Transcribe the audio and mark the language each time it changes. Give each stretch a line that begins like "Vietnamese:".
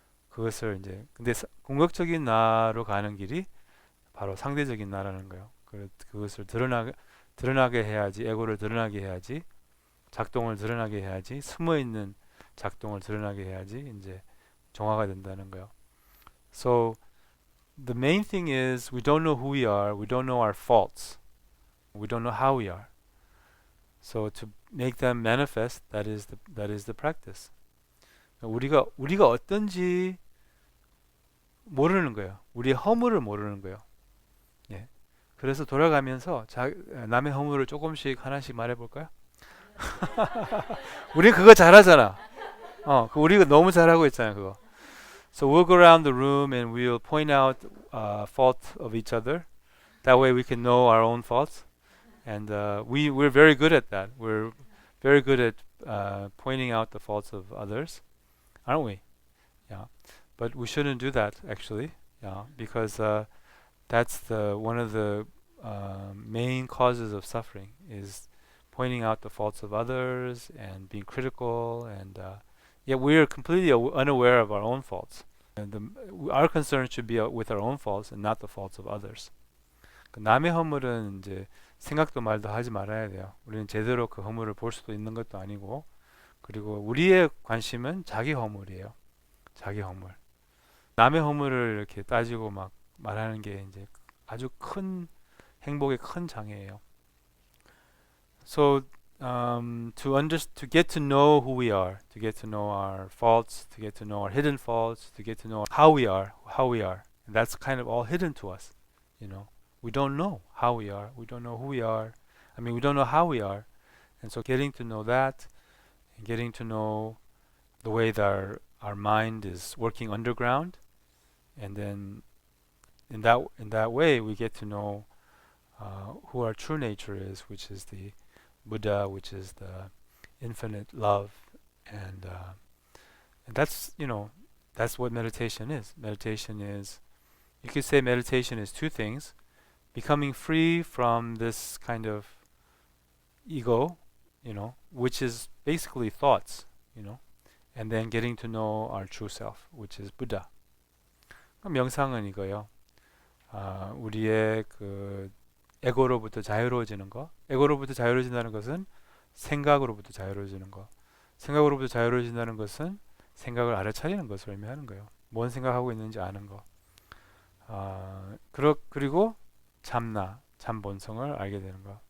Korean: 그것을 이제 근데 궁극적인 나로 가는 길이 바로 상대적인 나라는 거예요. 그것을 드러나게 해야지, 에고를 드러나게 해야지, 작동을 드러나게 해야지, 숨어 있는 작동을 드러나게 해야지 이제 정화가 된다는 거예요.
English: So the main thing is we don't know who we are, we don't know our faults, we don't know how we are. So to make them manifest, that is the practice.
Korean: 우리가 어떤지 모르는 거예요. 우리의 허물을 모르는 거예요. 예. 그래서 돌아가면서 남의 허물을 조금씩 하나씩 말해볼까요? 우리 그거 잘하잖아. 우리가 너무 잘하고 있잖아요, 그거.
English: So we'll go around the room and we'll point out fault of each other. That way we can know our own faults. And we're very good at that. We're very good at pointing out the faults of others, aren't we? Yeah. But we shouldn't do that actually. Yeah, because that's the one of the main causes of suffering is pointing out the faults of others and being critical, and yet we're completely unaware of our own faults. And our concern should be with our own faults and not the faults of others.
Korean: 남의 허물은 이제 생각도 말도 하지 말아야 돼요. 우리는 제대로 그 허물을 볼 수도 있는 것도 아니고, 그리고 우리의 관심은 자기 허물이에요. 자기 허물. 남의 허물을 이렇게 따지고 막 말하는 게 이제 아주 큰 행복의 큰 장애예요.
English: So to get to know who we are, to get to know our faults, to get to know our hidden faults, to get to know how we are. And that's kind of all hidden to us, you know. We don't know how we are. We don't know who we are. I mean, we don't know how we are. And so getting to know that, and getting to know the way that our mind is working underground, and then in that way we get to know who our true nature is, which is the Buddha, which is the infinite love, and that's that's what meditation is. Meditation is, you could say meditation is two things: becoming free from this kind of ego, which is basically thoughts, and then getting to know our true self, which is Buddha.
Korean: 명상은 이거요. 우리의 그 에고로부터 자유로워지는 거. 에고로부터 자유로워진다는 것은 생각으로부터 자유로워지는 거. 생각으로부터 자유로워진다는 것은 생각을 알아차리는 것을 의미하는 거예요. 뭔 생각하고 있는지 아는 거. 그리고 참본성을 알게 되는 거.